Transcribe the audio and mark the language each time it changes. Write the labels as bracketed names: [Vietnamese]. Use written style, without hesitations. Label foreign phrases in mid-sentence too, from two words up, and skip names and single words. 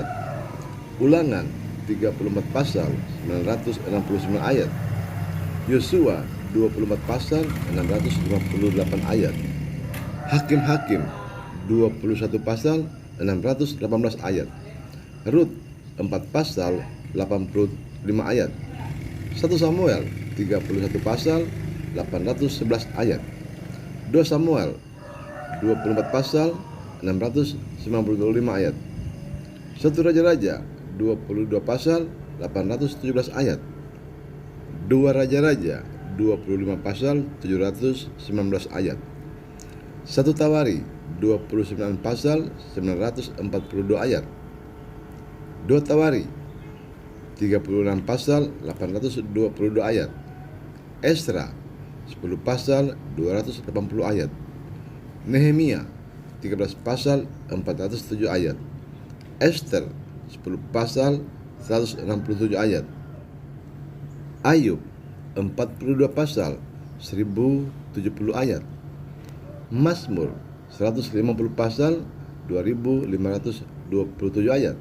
[Indonesian] Ulangan, 34 pasal, 969 ayat. Yosua 24 pasal, 658 ayat. Hakim-Hakim 21 pasal, 618 ayat. Rut 4 pasal, 85 ayat. 1 Samuel 31 pasal, 811 ayat. 2 Samuel 24 pasal, 695 ayat. 1 Raja-Raja 22 pasal, 817 ayat. 2 Raja-Raja 25 pasal, 719 ayat. 1 Tawari 29 pasal, 942 ayat. 2 Tawari 36 pasal, 822 ayat. Esra 10 pasal, 280 ayat. Nehemia 13 pasal, 407 ayat. Ester 10 pasal, 167 ayat. Ayub 42 pasal, 1070 ayat. Mazmur 150 pasal, 2.527 ayat.